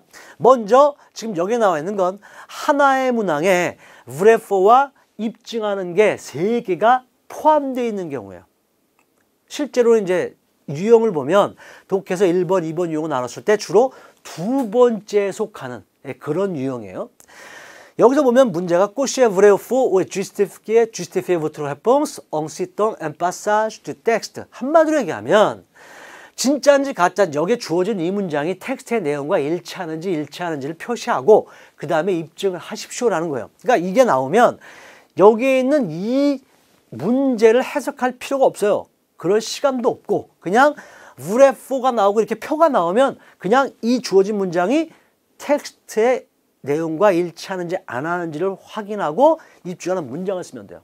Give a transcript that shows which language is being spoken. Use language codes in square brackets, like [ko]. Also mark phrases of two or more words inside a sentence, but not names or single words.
[ko] 먼저 지금 여기에 나와 있는 건 하나의 문항에 브레포와 입증하는 게 3개가 포함되어 있는 경우예요. 실제로 이제 유형을 보면 독해에서 1번, 2번 유형을 나눴을 때 주로 2번째에 속하는 그런 유형이에요. 여기서 보면 문제가 [fr] Cochez vrai-faux ou justifier votre réponse en citant un passage du texte. [ko] 한마디로 얘기하면 진짜인지 가짜인지 여기에 주어진 이 문장이 텍스트의 내용과 일치하는지를 표시하고 그 다음에 입증을 하십시오라는 거예요. 그러니까 이게 나오면 여기에 있는 이 문제를 해석할 필요가 없어요. 그럴 시간도 없고 그냥 브레포가 나오고 이렇게 표가 나오면 그냥 이 주어진 문장이 텍스트의 내용과 일치하는지 안 하는지를 확인하고 입증하는 문장을 쓰면 돼요.